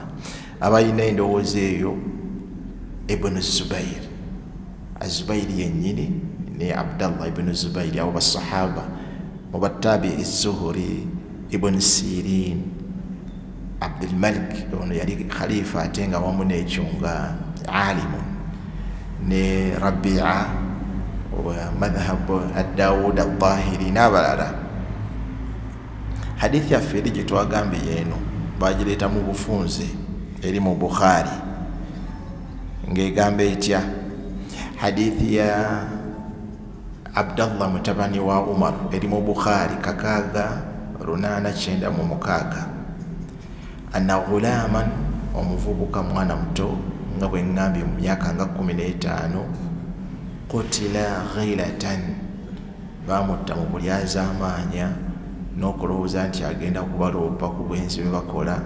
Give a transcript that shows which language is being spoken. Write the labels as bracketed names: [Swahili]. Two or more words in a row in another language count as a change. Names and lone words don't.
[Ganda] Abalina endowooza eyo Ibn Zubair, Azubairi yennyini ne Abdallah ibn Zubair, abo basahaba mu battabi Zuhuri, Ibn Sirin, Abdul Malik ono yali khalifa ate nga wamu n'ekyo nga alimu, ne Rabi'a wa madhhab ad-Dawud al-Tahiri n'abalala. Hadithi yaffe eri gye twagambye eno bagireeta mu bufunze eri mu Bukhari ng'egamba etya. Hadithi ya Abdallah mutabani wa Umar eri mu Bukhari 6896, [Arabic] أن غلاما, [Ganda] omuvubuka mwana muto nga bwe ngambye mu myaka nga 15, [Arabic] قتل غيلة, [Ganda] bamutta mu bulyazaamaanya n'okulowooza nti agenda kubaloopa ku bwenzi bwe bakola.